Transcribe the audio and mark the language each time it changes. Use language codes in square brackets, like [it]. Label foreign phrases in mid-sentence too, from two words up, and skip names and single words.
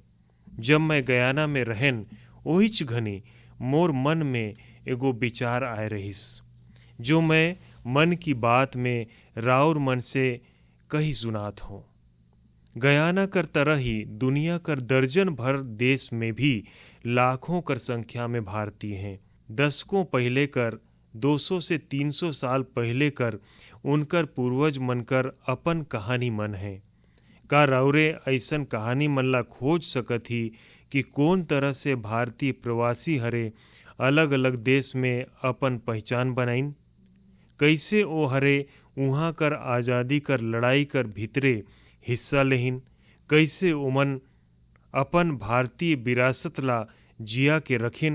[hne] जब मैं गयाना में रहन ओहिच घनी मोर मन में एगो विचार आए रहीस, जो मैं मन की बात में राउर मन से कही सुनात हूँ। गयाना कर तरह ही दुनिया कर दर्जन भर देश में भी लाखों कर संख्या में भारतीय हैं। दशकों पहले कर 200 से 300 साल पहले कर उनकर पूर्वज मनकर अपन कहानी मन है। का राउरे ऐसन कहानी मन ला खोज सकत ही कि कौन तरह से भारतीय प्रवासी हरे अलग अलग देश में अपन पहचान बनाइन, कैसे ओ हरे उहाँ कर आज़ादी कर लड़ाई कर भीतरे हिस्सा लेहिन, कैसे उमन अपन भारतीय विरासत ला जिया के रखिन।